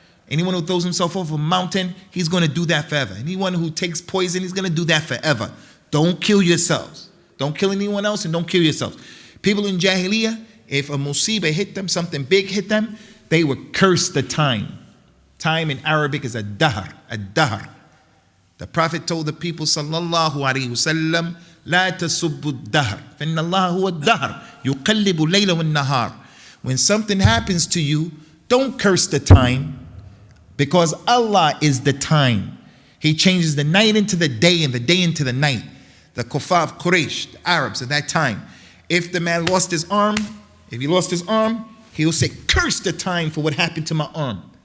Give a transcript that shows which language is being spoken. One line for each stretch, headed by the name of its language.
English: Anyone who throws himself off a mountain, he's going to do that forever. Anyone who takes poison, he's going to do that forever. Don't kill yourselves. Don't kill anyone else and don't kill yourselves. People in Jahiliyyah, if a musibah hit them, something big hit them, they would curse the time. Time in Arabic is a dahr. The Prophet told the people,
Arabic: sallallahu alayhi wasallam, لا تسبوا الدهر فإن الله هو الدهر يقلب الليل والنهار.
English: When something happens to you, don't curse the time, because Allah is the time. He changes the night into the day and the day into the night. The kuffar of Quraysh, the Arabs at that time, if the man lost his arm, he will say, curse the time for what happened to my arm.